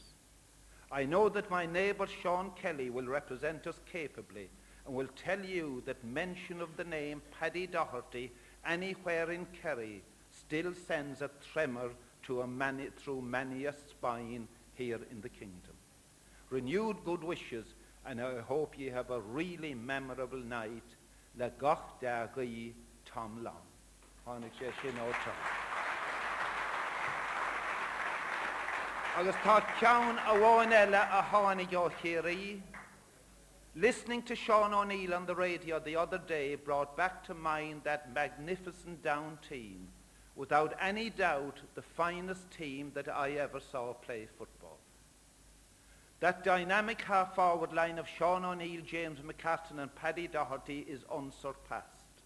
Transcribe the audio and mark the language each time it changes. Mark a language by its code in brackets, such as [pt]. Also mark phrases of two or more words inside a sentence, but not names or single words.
[en] I know that my neighbour Sean Kelly will represent us capably and will tell you that mention of the name Paddy Docherty anywhere in Kerry still sends a tremor through many a spine here in the kingdom. Renewed good wishes, and I hope you have a really memorable night. [ga] Le gach da ghi Tom Long. Agus tá ceann a bháin eile a tháinig ó Kerry. [en] Listening to Sean O'Neill on the radio the other day brought back to mind that magnificent Down team, without any doubt the finest team that I ever saw play football. That dynamic half-forward line of Sean O'Neill, James McCartan and Paddy Docherty is unsurpassed.